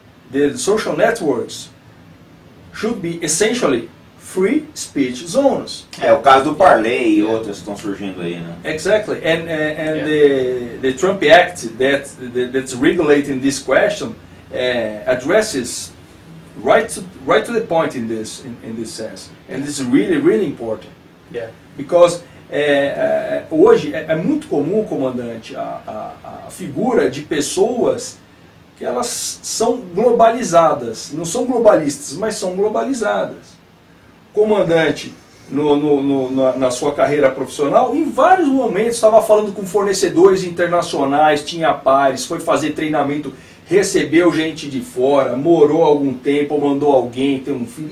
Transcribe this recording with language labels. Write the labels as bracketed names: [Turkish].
[English] The social networks should be essentially free speech zones. [Portuguese] O caso do Parler e outras que estão surgindo aí, né? [English] Exactly, and the Trump Act that's regulating this question addresses right to the point in this sense, and this is really important. Yeah. [Portuguese] Because hoje é muito comum, comandante, a figura de pessoas que elas são globalizadas, não são globalistas, mas são globalizadas. Comandante, na sua carreira profissional, em vários momentos estava falando com fornecedores internacionais, tinha pares, foi fazer treinamento, recebeu gente de fora, morou algum tempo, mandou alguém, tem um filho.